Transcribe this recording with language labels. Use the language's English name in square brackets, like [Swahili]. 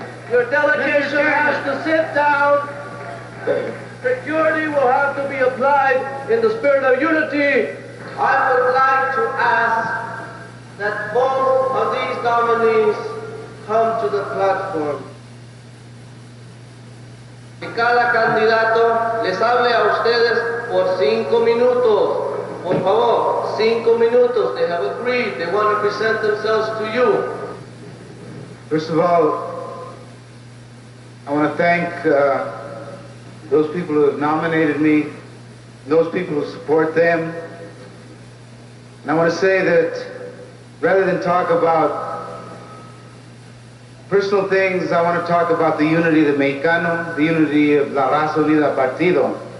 [English] Your delegation has to sit down. Security will have to be applied in the spirit of unity. I would like to ask that both of these nominees come to the platform. [Spanish] Que cada candidato les hable a ustedes por 5 minutos. Por favor, 5 minutos. [English] They have agreed. They want to present themselves to you. First of all, I want to thank those people who have nominated me, those people who support them. And I want to say that rather than talk about personal things, I want to talk about the unity of the Mexicano, the unity of La Raza Unida Partido.